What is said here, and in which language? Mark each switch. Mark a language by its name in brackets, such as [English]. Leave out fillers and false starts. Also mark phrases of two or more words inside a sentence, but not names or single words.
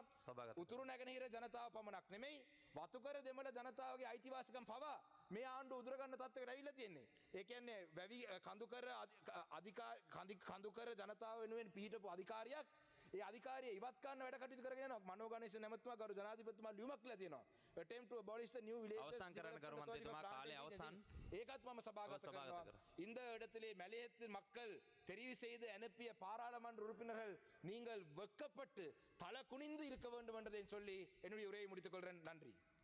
[Sinhala] උතුරු නැගෙනහිර ජනතාව පමණක් නෙමෙයි වතුකර දෙමළ ජනතාවගේ අයිතිවාසිකම් පවා මේ ආණ්ඩුව උදුර ගන්න තත්ත්වයකට ඇවිල්ලා තියෙන්නේ. ඒ කියන්නේ වැවි කඳුකර ජනතාව වෙනුවෙන් පිහිටපු අධිකාරියක් ඒ අධිකාරිය ඉවත් කරන්න වැඩ කටයුතු කරගෙන යනවා. මනෝ ගණේෂන් ඇමතුමා ගරු ජනාධිපතිතුමා ලියුමක් කියලා තියෙනවා. [English] attempt to abolish the new villages [Sinhala] අවසන් කරන්න ගරු මන්ත්‍රීතුමා කාලය අවසන්. ඒකත් මම සභාගත කරනවා. [Tamil] இந்த இடத்திலே மலையத்து மக்கள் தெரிவு செய்து அனுப்பிய பாராளுமன்ற உறுப்பினர்கள் நீங்கள் வெட்கப்பட்டு தலை குனிந்து இருக்க வேண்டும் என்றதை சொல்லி என்னுடைய உரையை முடித்துக் கொள்கிறேன். நன்றி.